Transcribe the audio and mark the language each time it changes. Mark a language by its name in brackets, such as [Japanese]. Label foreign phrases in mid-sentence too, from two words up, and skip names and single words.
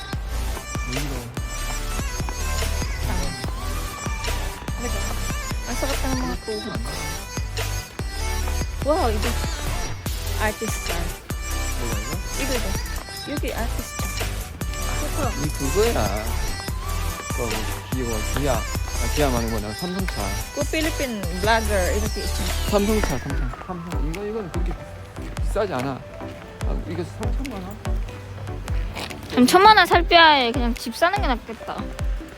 [Filipino] Ang sakit ng mga tuhod. [Korean] Wow, 이거 [English] artist style. [Korean] 이거. 여기 [English] artist style. [Korean] 이 그거야. 기아 많은 거나 삼성차. 그 필리핀 vlogger 이렇게 있죠. 삼성. 이거는 그렇게 비싸지 않아. 이거 3천만 원? 3천만 원 살 바에 그냥 집 사는 게 낫겠다.